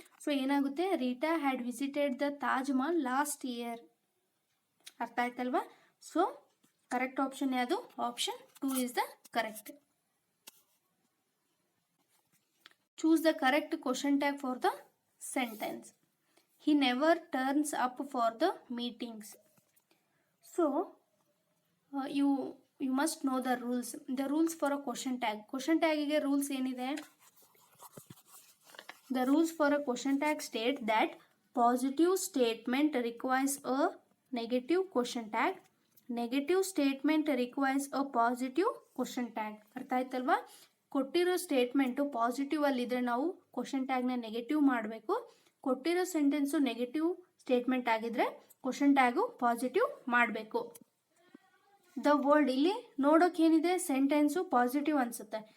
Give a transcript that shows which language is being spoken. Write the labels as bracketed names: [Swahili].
[English] So ಏನಾಗುತ್ತೆ, Rita had visited the Taj Mahal last year. [Kannada] ಅರ್ಥ ಆಯ್ತಲ್ವಾ? ಸೊ ಕರೆಕ್ಟ್ ಆಪ್ಷನ್ ಯಾವುದು? [English] Option 2 is the correct. Choose the correct question tag for the sentence. He never turns up for the meetings. So you must know the rules. The rules for a question tag. [Kannada] Question tag ಗೆ rules ಏನಿದೆ? [English] The rules for a question tag state that positive statement requires a negative question tag. Negative statement requires a positive question tag. [Kannada] ಅರ್ಥ ಆಯ್ತಲ್ವಾ? ಕೊಟ್ಟಿರೋ statement positive ಅಲ್ಲಿದ್ದರೆ ನಾವು question ಟ್ಯಾಗ್ನ negative ಮಾಡಬೇಕು. ಕೊಟ್ಟಿರೋ sentence negative statement ಆಗಿದ್ರೆ question tag positive ಮಾಡಬೇಕು. The word ಇಲ್ಲಿ ನೋಡೋಕೆ ಏನಿದೆ, ಸೆಂಟೆನ್ಸು ಪಾಸಿಟಿವ್ ಅನಿಸುತ್ತೆ.